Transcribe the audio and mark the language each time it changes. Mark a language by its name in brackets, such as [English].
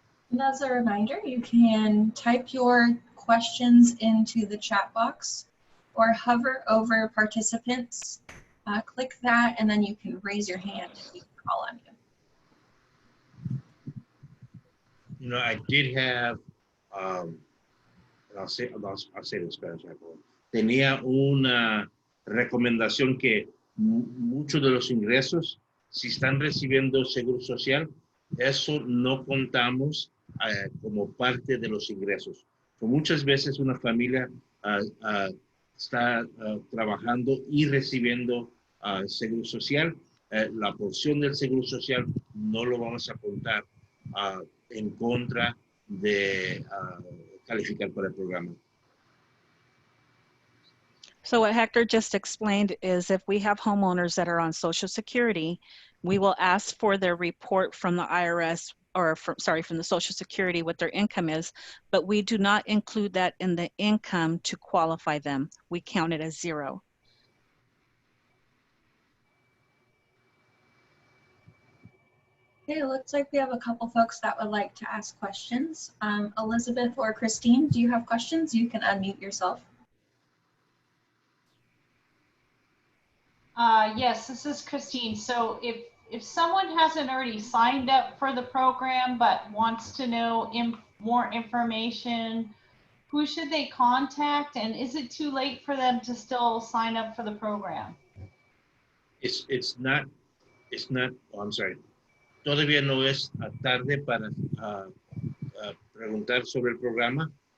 [English] And as a reminder, you can type your questions into the chat box or hover over participants, click that, and then you can raise your hand and we can call on you. You know, I did have, I'll say it in Spanish. [Spanish] Tenía una recomendación que muchos de los ingresos, si están recibiendo seguro social, eso no contamos como parte de los ingresos. Muchas veces una familia está trabajando y recibiendo Seguro Social. La porción del Seguro Social no lo vamos a contar en contra de calificar para el programa. [English] So what Hector just explained is if we have homeowners that are on Social Security, we will ask for their report from the IRS or from the Social Security what their income is, but we do not include that in the income to qualify them. We count it as zero. Okay, it looks like we have a couple folks that would like to ask questions. Elizabeth or Christine, do you have questions? You can unmute yourself. Yes, this is Christine. So if someone hasn't already signed up for the program but wants to know more information, who should they contact? And is it too late for them to still sign up for the program? It's not, oh, I'm sorry. [Spanish] Todavía no es tarde para preguntar sobre el programa.